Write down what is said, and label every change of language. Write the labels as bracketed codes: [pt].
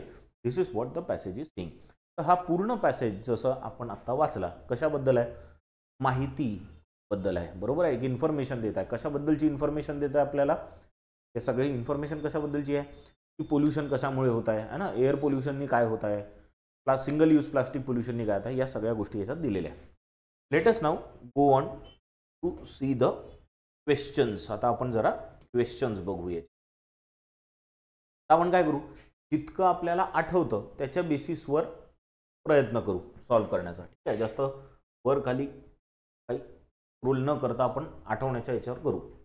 [en] This is what the passage is saying. [mr] तर हा पूर्ण पॅसेज जसं आपण आत्ता वाचला कशाबद्दल आहे? माहितीबद्दल आहे. बरोबर आहे. एक इन्फॉर्मेशन देत आहे. कशाबद्दलची इन्फॉर्मेशन देत आहे आपल्याला? हे सगळी इन्फॉर्मेशन कशाबद्दलची आहे की पोल्युशन कशामुळे होत आहे ना, एअर पोल्युशननी काय होत आहे, सिंगल यूज प्लास्टिक पोल्युशननी काय आहे, या सगळ्या गोष्टी याच्यात दिलेल्या आहेत. [en] Let us now go on to see the questions. [mr] आता आपण जरा क्वेश्चन्स बघूया. आपण काय करू, जितकं आपल्याला आठवतं त्याच्या बेसिसवर प्रयत्न करू सॉल्व्ह करण्याचा. ठीक आहे, जास्त वर खाली काही रोल न करता आपण आठवण्याच्या याच्यावर करू.